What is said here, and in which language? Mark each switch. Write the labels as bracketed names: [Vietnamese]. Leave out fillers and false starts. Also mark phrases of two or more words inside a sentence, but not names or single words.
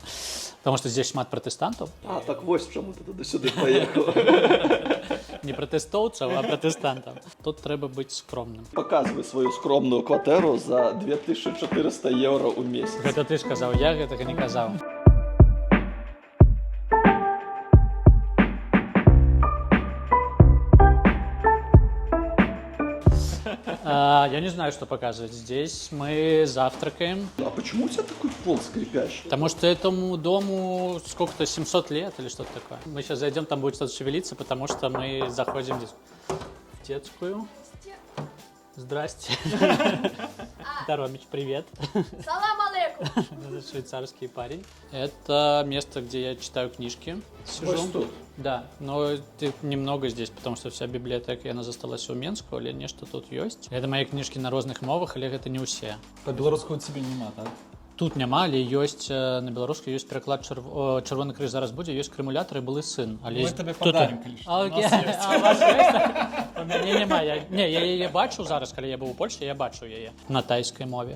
[Russian] Таму што здесь [Belarusian] шмат пратэстантаў. Так вось чаму ты туды-сюды паехаў. Не пратэстоўцаў, а пратэстантаў. Тут трэба быць скромным. Показвай сваю скромную кватэру за 2400 евро ў месяц. Гэта ты ж казаў, я гэтага не казаў. [Russian] Я не знаю, что показывать. Здесь мы завтракаем. А почему у тебя такой пол скрипящий? Потому что этому дому сколько-то 700 лет или что-то такое. Мы сейчас зайдем, там будет что-то шевелиться, потому что мы заходим в детскую. Здрасте. Таромич, привет. [Arabic] Салам алейкум. [Russian] Это швейцарский парень. Это место, где я читаю книжки. Сижу. Вот тут? Да, но немного здесь, потому что вся библиотека, [Belarusian] яна засталася ў Менску, але нешта тут ёсць. [Russian] Это мои книжки [Belarusian] на розных мовах, але гэта не ўсе. Па-беларуску у цябе няма, так? Тут няма, але ёсць на беларускай ёсць пераклад Чырвоны крыж зараз будзе, ёсць крэмулятар і былы сын. Але мы табе падарым, калі што. Окей. А у вас ёсць? У мяне няма. Я яе бачу зараз, калі я быў у Польшчы, я бачу яе на тайскай мове.